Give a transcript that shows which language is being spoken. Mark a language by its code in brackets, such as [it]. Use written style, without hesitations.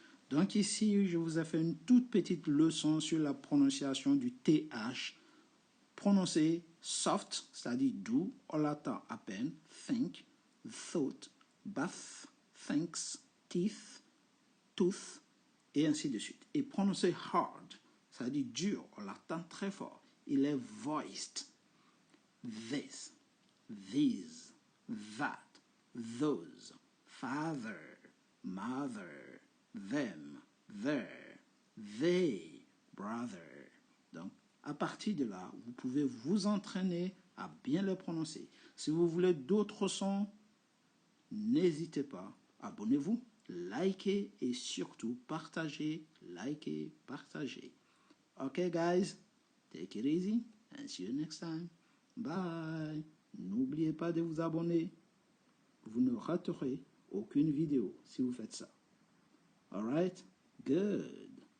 [fr] Donc ici, je vous ai fait une toute petite leçon sur la prononciation du TH, prononcé soft, c'est-à-dire doux, en latin à peine, [en] think, thought, bath, thanks, teeth, tooth, [fr] et ainsi de suite. Et prononcé hard, c'est-à-dire dur, en latin très fort. Il est voiced. [en] This, these, that, those, father, mother, them, their, they, brother. [fr] Donc, à partir de là, vous pouvez vous entraîner à bien le prononcer. Si vous voulez d'autres sons, n'hésitez pas, abonnez-vous, likez et surtout partagez, likez, partagez. [en] Okay guys, take it easy and see you next time. Bye. [fr] N'oubliez pas de vous abonner. Vous ne raterez aucune vidéo si vous faites ça. [en] Alright? Good.